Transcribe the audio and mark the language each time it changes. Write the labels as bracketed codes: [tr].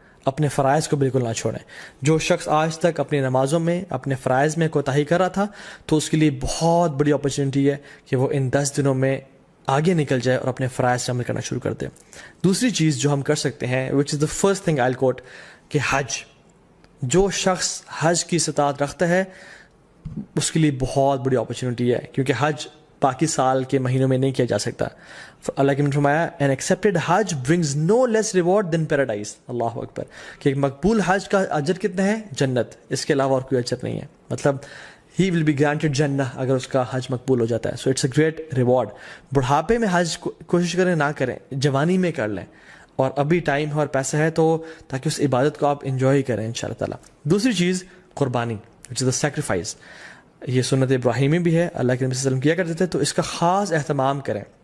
[ur] اپنے فرائض کو بالکل نہ چھوڑیں. جو شخص آج تک اپنی نمازوں میں اپنے فرائض میں کوتاہی کر رہا تھا, تو اس کے لیے بہت بڑی اپرچونیٹی ہے کہ وہ ان 10 دنوں میں آگے نکل جائے اور اپنے فرائض سے عمل کرنا شروع کر دے. دوسری چیز جو ہم کر سکتے ہیں, [en] which is the first thing I quote, [ur] کہ حج. جو شخص حج کی استطاعت رکھتا ہے اس کے لیے بہت بڑی اپرچونیٹی ہے, کیونکہ حج باقی سال کے مہینوں میں نہیں کیا جا سکتا. اللہ کے نے فرمایا [en] an accepted حج brings no less reward than paradise. [ar] اللہ اکبر. [ur] کہ ایک مقبول حج کا اجر کتنا ہے؟ جنت, اس کے علاوہ اور کوئی اجر نہیں ہے. مطلب [en] he will be granted [ur] جنہ اگر اس کا حج مقبول ہو جاتا ہے. [en] so it's a great reward. [ur] بڑھاپے میں حج کوشش کریں نہ کریں, جوانی میں کر لیں, اور ابھی ٹائم ہے اور پیسہ ہے تو تاکہ اس عبادت کو آپ انجوائے کریں انشاءاللہ تعالیٰ. دوسری چیز قربانی, [en] which is the sacrifice. [ur] یہ سنت ابراہیمی بھی ہے, اللہ کے نبی صلی اللہ علیہ وسلم کیا کرتے تھے, تو اس کا خاص اہتمام کریں.